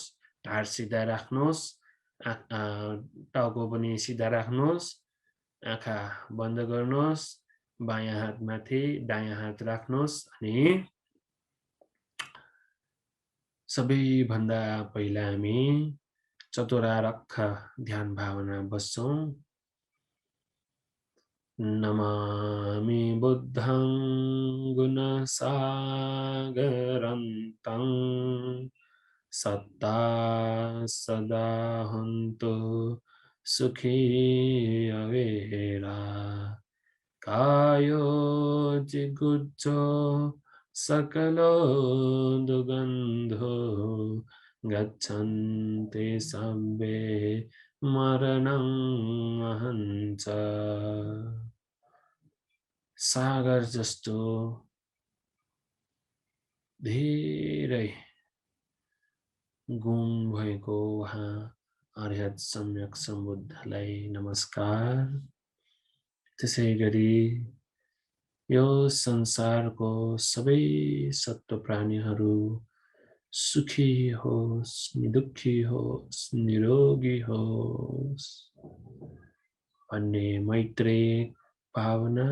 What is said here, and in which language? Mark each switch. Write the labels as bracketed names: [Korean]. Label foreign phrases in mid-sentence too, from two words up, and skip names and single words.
[Nepali] ढाड सिधा राख्नुस्, टाउको पनि सिधा राख्नुस्, आँखा बन्द गर्नुस्, बायाँ हात माथि दायाँ हात राख्नुस् अनि सबैभन्दा पहिला हामी चतुरार्क ध्यान भावना बस्छौं। [Pali] नमामि बुद्धं गुणसागरन्तं सत्ता सदा हन्तु सुखी अवेरा कायो जिगुज्जो सकलो दुगन्धो गच्छन्ति सब्बे मरणं अहञ्च। [Nepali] सागर जस्तो धेरै गुण भएको उहाँ अर्हत सम्यक सम्बुद्धलाई नमस्कार। त्यसैगरी यो संसारको सबै सत्व प्राणीहरू सुखी होस्, निदुखी होस्, निरोगी होस् भन्ने मैत्रेयी भावना।